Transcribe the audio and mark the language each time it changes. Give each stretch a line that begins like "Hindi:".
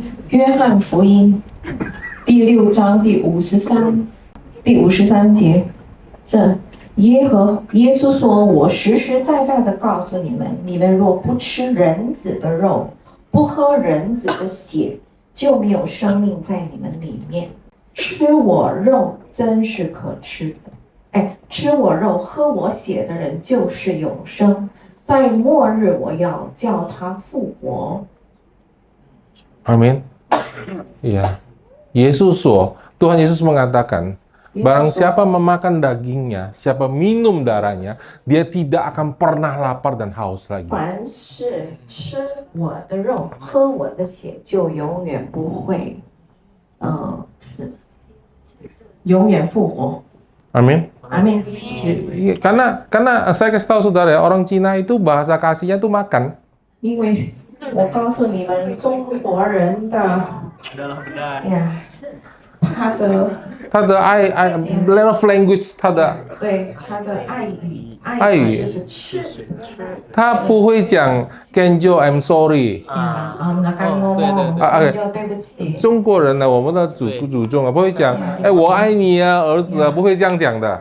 Chinese: 约翰福音第6章第53节，这耶稣说：“我实实在在的告诉你们，你们若不吃人子的肉，不喝人子的血，就没有生命在你们里面。吃我肉真是可吃的，吃我肉喝我血的人就是永生，在末日我要叫他复活。”
Indonesian: Amin. Iya. Yesus Tuhan Yesus mengatakan, barang siapa memakan dagingnya, siapa minum darahnya, dia tidak akan pernah lapar dan haus lagi.
Chinese: 凡是吃我的肉、喝我的血，就永远不会死，永远复活。
Indonesian: Amin. Amin. Karena saya kasih tahu saudara ya, orang Cina itu bahasa kasihnya tuh makan.
Chinese: 因为我告诉你们，中国人的呀，他的
English: love language，
Chinese: 对他的爱语就是吃。他不会讲 Kenjo
English: I'm sorry。
Indonesian: nggak akan ngomong Kenjo
Chinese: 对不起。中国人呢，我们的祖宗啊，不会讲我爱你啊，儿子啊，不会这样讲的。